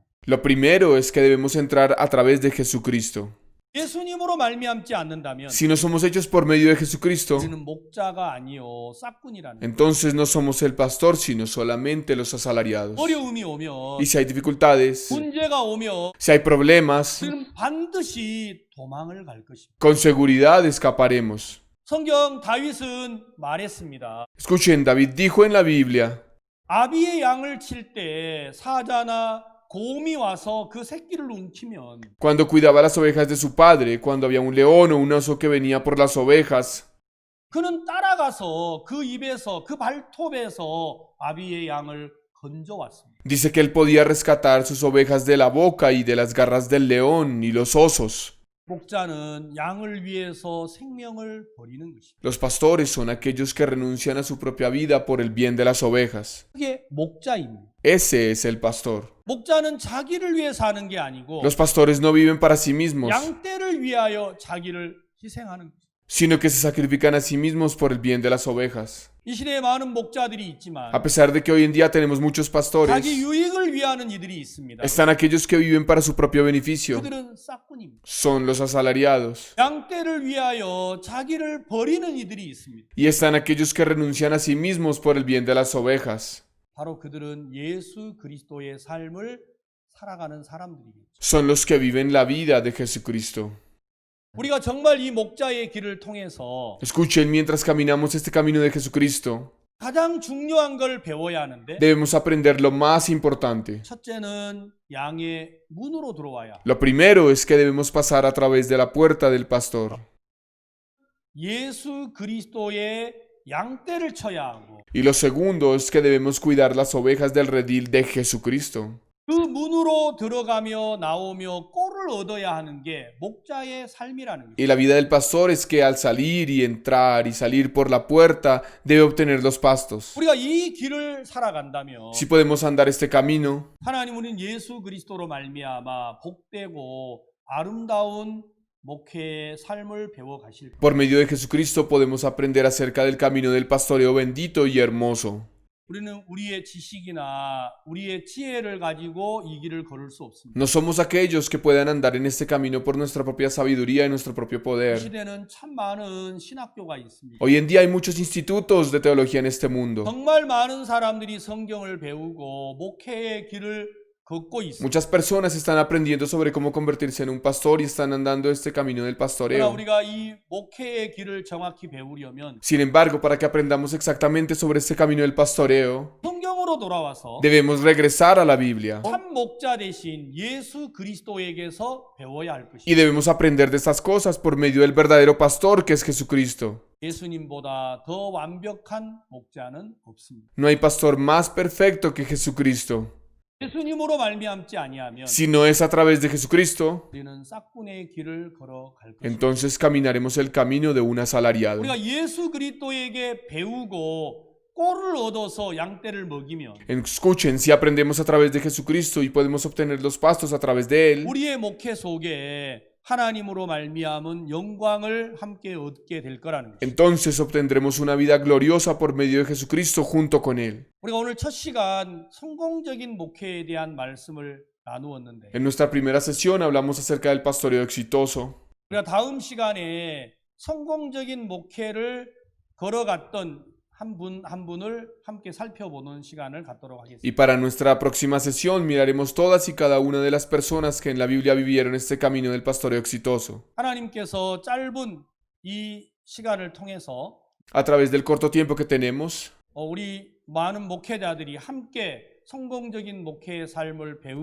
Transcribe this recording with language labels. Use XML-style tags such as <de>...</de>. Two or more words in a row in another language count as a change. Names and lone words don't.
<es>lo primero es que debemos entrar a través de Jesucristo.</es> <ko>예수님으로 말미암지 않는다면</ko> <es>Si no somos hechos por medio de Jesucristo,</es> <ko>우리는 목자가 아니요 싹군이라는 거예요.</ko> <es>entonces no somos el pastor, sino solamente los asalariados.</es> <ko>어려움이 오면</ko> <es>Y si hay dificultades,</es> <ko>문제가 오면</ko> <es>si hay problemas,</es> <ko>우리는 반드시 도망을 갈 것입니다.</ko> <es>con seguridad escaparemos.</es> <ko>성경 다윗은 말했습니다.</ko> <es>Escuchen, David dijo en la Biblia,</es> <ko>아비의 양을 칠 때 사자나 곰이 와서 그 새끼를 움키면</ko> <es>Cuando cuidaba las ovejas de su padre, cuando había un león o un oso que venía por las ovejas,</es> <ko>그는 따라가서 그 입에서 그 발톱에서 아비의 양을 건져왔습니다.</ko> <es>dice que él podía rescatar sus ovejas de la boca y de las garras del león y los osos.</es> <ko>목자는 양을 위해서 생명을 버리는 것입니다.</ko> <es>Los pastores son aquellos que renuncian a su propia vida por el bien de las ovejas.</es> <ko>그게 목자입니다.</ko> <es>Ese es el pastor.</es> <ko>목자는 자기를 위해 사는 게 아니고</ko> <es>Los pastores no viven para sí mismos,</es> <ko>양떼를 위하여 자기를 희생하는 것입니다.</ko> <es>sino que se sacrifican a sí mismos por el bien de las ovejas.</es> <ko>이 시대에 많은 목자들이 있지만</ko> <es>A pesar de que hoy en día tenemos muchos pastores,</es> <ko>자기 유익을 위하는 이들이 있습니다.</ko> <es>están aquellos que viven para su propio beneficio.</es> <ko>그들은 싹군입니다.</ko> <es>Son los asalariados.</es> <ko>양떼를 위하여 자기를 버리는 이들이 있습니다.</ko> <es>Y están aquellos que renuncian a sí mismos por el bien de las ovejas.</es> <ko>바로 그들은 예수 그리스도의 삶을 살아가는 사람들이겠죠.</ko> <es>Son los que viven la vida de Jesucristo.</es> <ko>우리가 정말 이 목자의 길을 통해서</ko> <es>Escuchen, mientras caminamos este camino de Jesucristo,</es> <ko>가장 중요한 걸 배워야 하는데</ko> <es>debemos aprender lo más importante.</es> <ko>첫째는 양의 문으로 들어와야 합니다.</ko> <es>Lo primero es que debemos pasar a través de la puerta del pastor.</es> <ko>예수 그리스도의 양떼를 쳐야 하고</ko> <es>Y lo segundo es que debemos cuidar las ovejas del redil de Jesucristo.</es> <ko>그 문으로 들어가며 나오며 꼴을 얻어야 하는 게 목자의 삶이라는 거예요.</ko> <es>Y la vida del pastor es que al salir y entrar y salir por la puerta debe obtener los pastos.</es> <ko>우리가 이 길을 살아간다면</ko> <es>Si podemos andar este camino,</es> <ko>하나님 우리는 예수 그리스도로 말미암아 복되고 아름다운 목회의 삶을 배워 가실 거예요.</ko> <es>por medio de Jesucristo podemos aprender acerca del camino del pastoreo bendito y hermoso.</es> <ko>우리는 우리의 지식이나 우리의 지혜를 가지고 이 길을 걸을 수 없습니다.</ko> <es>No somos aquellos que puedan andar en este camino por nuestra propia sabiduría y nuestro propio</es> <ko>이</ko> <es>poder.</es> <ko>시대는 참 많은 신학교가 있습니다.</ko> <es>Hoy en día hay muchos institutos de teología en este mundo.</es> <ko>정말 많은 사람들이 성경을 배우고 목회의 길을 걷고 있습니다.</ko> <es>Muchas personas están aprendiendo sobre cómo convertirse en un pastor y están andando este camino del</es> <ko>그러나</ko> <es>pastoreo.</es> <ko>우리가 이 목회의 길을 정확히 배우려면</ko> <es>Sin embargo, para que aprendamos exactamente sobre este camino del pastoreo,</es> <ko>성경으로 돌아와서</ko> <es>debemos regresar a la Biblia</es> <ko>참 목자 대신 예수 그리스도에게서 배워야 할</ko> <es>y</es> <ko>것입니다.</ko> <es>debemos aprender de estas cosas por medio del verdadero pastor que es Jesucristo.</es> <ko>예수님보다 더 완벽한 목자는 없습니다.</ko> <es>No hay pastor más perfecto que Jesucristo.</es> <ko>예수님으로 말미암지 아니하면</ko> <es>Si no es a través de Jesucristo,</es> <ko>우리는 싹군의 길을 걸어갈 것입니다.</ko> <es>entonces caminaremos el camino de un asalariado.</es> <ko>우리가 예수 그리스도에게 배우고 꼴을 얻어서 양떼를 먹이면</ko> <es>Escuchen, si aprendemos a través de Jesucristo y podemos obtener los pastos a través de Él,</es> <ko>우리의 목회 속에 하나님으로 말미암은 영광을 함께 얻게 될 거라는 것입니다.</ko> <es>entonces obtendremos una vida gloriosa por medio de Jesucristo junto con Él.</es> <ko>우리가 오늘 첫 시간 성공적인 목회에 대한 말씀을 나누었는데</ko> <es>En nuestra primera sesión hablamos acerca del pastoreo exitoso.</es> <ko>우리가 다음 시간에 성공적인 목회를 걸어갔던 한 분을 함께 살펴보는 시간을 갖도록 하겠습니다.</ko> <es>Y para nuestra próxima sesión miraremos todas y cada una de las personas que en la Biblia vivieron este camino del pastoreo exitoso.</es> <ko>하나님께서 짧은 이 시간을 통해서</ko> <es>A través del corto tiempo que tenemos,</es> <ko>우리 많은 목회자들이 함께 성공적인 목회의 삶을 배우고</ko>